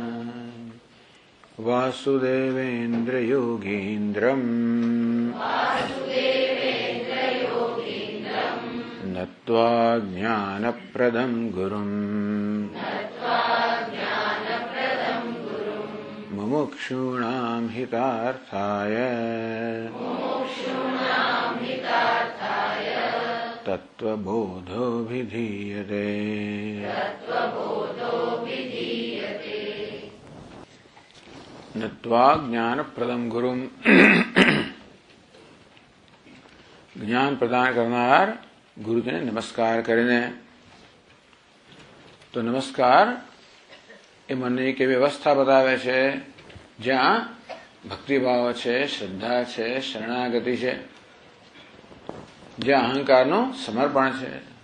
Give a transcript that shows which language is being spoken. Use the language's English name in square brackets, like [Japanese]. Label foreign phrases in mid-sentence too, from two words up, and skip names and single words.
[Sanskrit] वासुदेवेन्द्रयोगीन्द्रम् नत्वा ज्ञानप्रदं गुरुम् मुमुक्षूणां हितार्थाय तत्त्वबोधोऽभिधीयते। नत्वा ज्ञानप्रदं गुरुम [Gujarati] જ્ઞાન પ્રદાન કરનાર ગુરુજીને નમસ્કાર કરીને, તો નમસ્કાર એ મનની એક એવી અવસ્થા બતાવે છે જ્યાં ભક્તિભાવ છે, શ્રદ્ધા છે, શરણાગતિ છે, જ્યાં અહંકારનું સમર્પણ છે.